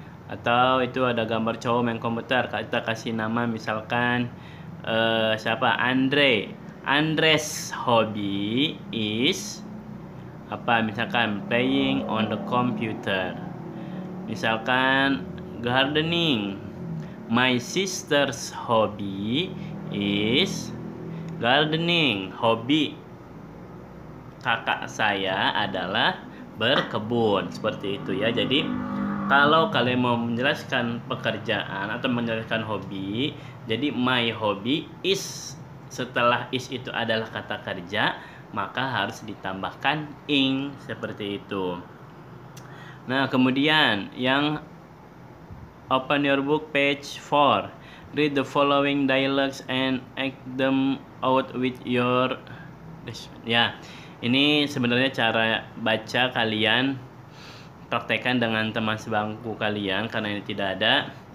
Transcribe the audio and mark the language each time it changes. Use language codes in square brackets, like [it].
[id] Atau itu ada gambar cowok main komputer, kita kasih nama misalkan siapa, Andres hobby is apa, misalkan [en] playing on the computer. [id] Misalkan [en] gardening, my sister's hobby is gardening. [id] Hobi kakak saya adalah berkebun, seperti itu, ya. Jadi kalau kalian mau menjelaskan pekerjaan atau menjelaskan hobi, jadi [en] my hobby is, [id] setelah is itu adalah kata kerja, maka harus ditambahkan ing, seperti itu. Nah, kemudian yang [en] Open your book page 4. Read the following dialogues and act them out with your. [id] Ya, ini sebenarnya cara baca kalian praktekkan dengan teman sebangku kalian karena ini tidak ada.